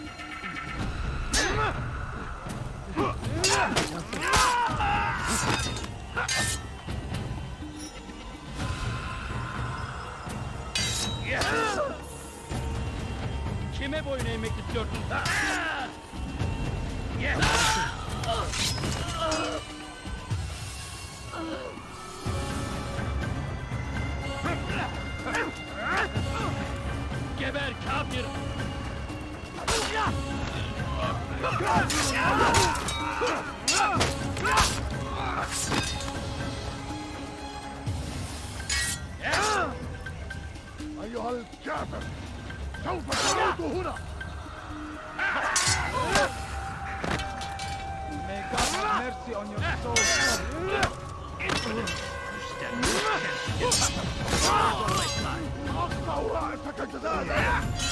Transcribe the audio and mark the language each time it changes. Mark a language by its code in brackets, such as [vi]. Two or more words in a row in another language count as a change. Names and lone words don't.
[tr] Kime boyun eğmek istiyorsun? Geber kafir! [ar] أيها الكافر! سوف تموت هنا! [en] May God have mercy on your soul. [ar] أقطع رأسك جزالا!